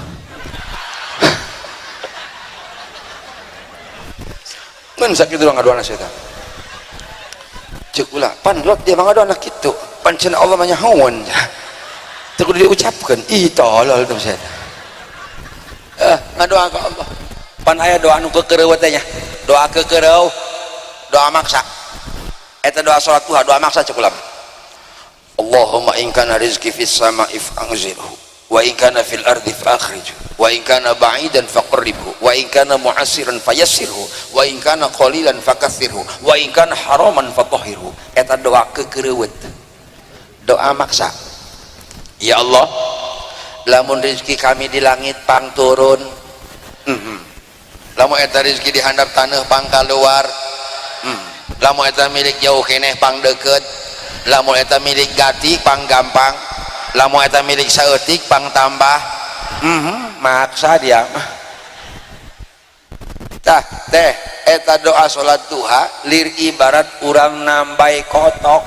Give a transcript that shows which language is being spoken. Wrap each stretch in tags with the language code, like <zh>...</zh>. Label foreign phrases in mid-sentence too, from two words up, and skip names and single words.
<su>mun sakitu urang ngadoana setan cek ulah pan lot dia mangga anak kitu pancen Allah mah nyahoeun teu kudu diucapkeun ih tolol tuh saya ngadoa ka Allah pan aya doa anu kekereuh teh nya doa kekereuh doa maksa eta doa salat duha doa maksa cek ulah</su> <ar>اللهم إن كان رزقي في السماء فأنزله وإن كان في الأرض فأخرجه وإن كان بعيدا فقربه وإن كان معسرا فيسره وإن كان قليلا فكثره وإن كان حراما فطهره.</ar> <su>Eta doa kekereuweut doa maksa. Ya Allah lamun rezeki kami di langit pang turun lamun eta rezeki di handap taneuh pang kaluar lamun eta milik jauh keneh pang deukeut lamun eta milik gati pang gampang lamun eta milik saeutik pang tambah maksa dia tah teh eta doa salat duha lir ibarat urang nambai kotok.</su>